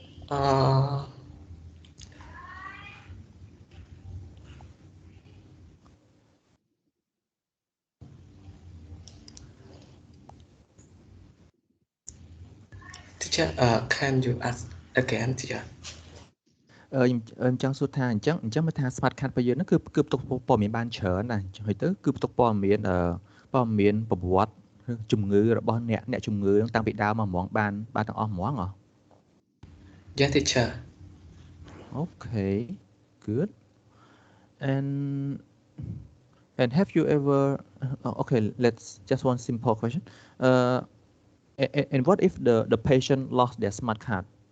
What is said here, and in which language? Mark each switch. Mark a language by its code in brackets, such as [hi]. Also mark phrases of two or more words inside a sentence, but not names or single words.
[en] Uh, Teacher, can you ask again, teacher? [km] ខ្ញុំចង់សួរថាអញ្ចឹងមើលថា [en] smart card [km] របស់យើងហ្នឹងគឺផ្ទុកព័ត៌មានបានច្រើនណាស់ហើយទៅគឺផ្ទុកព័ត៌មានប្រវត្តិជំងឺរបស់អ្នកជំងឺហ្នឹងតាំងពីដើមមកហ្មងបានទាំងអស់ហ្មងហ៎ [en] Yes, teacher. Okay, good. And have you ever okay, let's just one simple question. And what if the patient lost their smart card?